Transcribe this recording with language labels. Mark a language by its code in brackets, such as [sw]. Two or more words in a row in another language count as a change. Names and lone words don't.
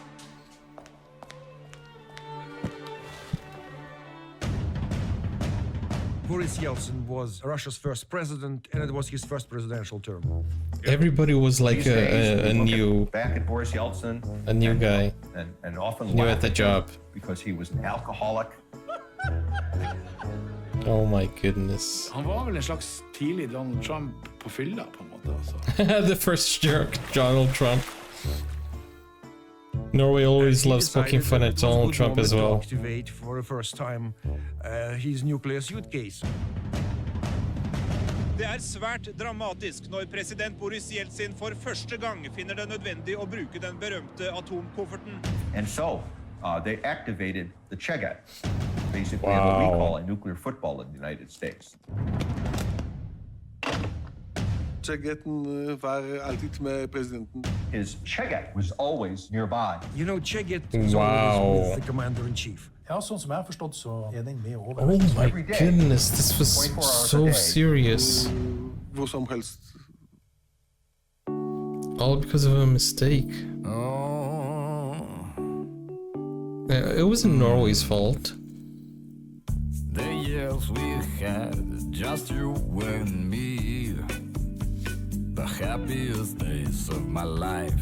[en] Boris Yeltsin was Russia's first president, and it was his first presidential term. Everybody was like a new back at Boris Yeltsin, a new guy, and often new at the job because he was an alcoholic. Oh my goodness. [no] Han var vel en slags tidlig Donald Trump på fylla på en måte altså. [en] The first jerk, Donald Trump. Norway always loves poking fun at Donald Trump as well. Activate for the first time his nuclear suitcase. [no] Det svært dramatisk når president Boris Yeltsin for første gang finner det nødvendig å bruke den berømte atomkofferten. [en] And so they activated the Chegat, basically what we call a nuclear football in the United States. [no] Chegaten var alltid med presidenten. [en] His Chegat was always nearby. You know, Chegat is always with the commander-in-chief. [no] Ja, sånn som jeg har forstått, så den med over. [en] Oh my goodness, this was so serious. [no] Hvor som helst. [en] All because of a mistake. It wasn't Norway's fault. The years we had, just you and me. The happiest days of my life.